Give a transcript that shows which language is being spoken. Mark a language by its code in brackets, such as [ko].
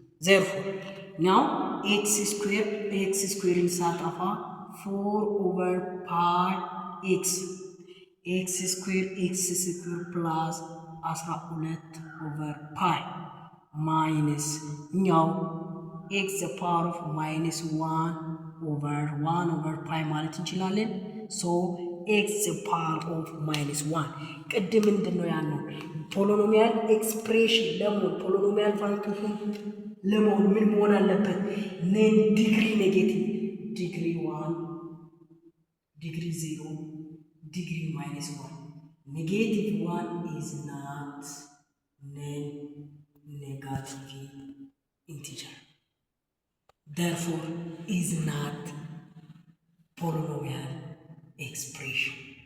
[en] Therefore, now x square in Satafa 4 over pi x square plus 12 over pi minus now x the power of minus 1 over pi [am] ማለት እንችላለን። [en] so x the power of minus 1 [am] ቅድም ምንድነው ያለው? ፖሊኖሚያል ኤክስፕሬሽን ለመሆን ፖሊኖሚያል ፋንክሽን ለመሆን ምን መሆን አለበት? [en] ኔን ዲግሪ ኔጌቲቭ ዲግሪ 1 ዲግሪ 0 ዲግሪ minus 1 ኔጌቲቭ 1 is not non-negative integer, therefore is not polynomial expression.